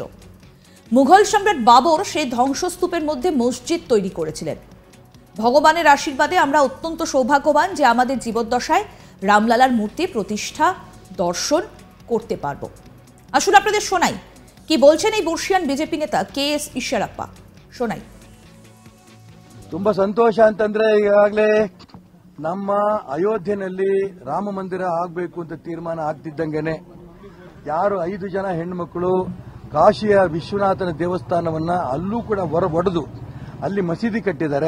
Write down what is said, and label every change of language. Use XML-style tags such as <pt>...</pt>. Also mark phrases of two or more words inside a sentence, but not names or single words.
<bn>মুঘল সম্রাট বাবর সেই ধ্বংসস্তূপের মধ্যে মসজিদ তৈরি করেছিলেন। ভগবানের আশীর্বাদে আমরা অত্যন্ত সৌভাগ্যবান যে আমাদের জীবদ্দশায় রামলালার মূর্তি প্রতিষ্ঠা দর্শন করতে পারব। আসুন আপনাদের শোনাই কি বলছেন এই বর্ষিয়ান বিজেপি নেতা কে.এস. ঈশ্বরাপ্ಪ। শোনাই।</bn> <kn>ತುಂಬಾ ಸಂತೋಷ ಅಂತಂದ್ರೆ ಈಗಾಗಲೇ ನಮ್ಮ ಅಯೋಧ್ಯೆಯಲ್ಲಿ ರಾಮ ಮಂದಿರ ಆಗಬೇಕು ಅಂತ ತೀರ್ಮಾನ ಆಗ್ತಿದ್ದಂಗೆನೆ ಯಾರು 5 ಜನ ಹೆಣ್ಣುಮಕ್ಕಳು ಕಾಶಿಯ ವಿಶ್ವನಾಥನ ದೇವಸ್ಥಾನವನ್ನ ಅಲ್ಲೂ ಕೂಡ ಒಡೆದು ಅಲ್ಲಿ ಮಸೀದಿ ಕಟ್ಟಿದ್ದಾರೆ.</kn>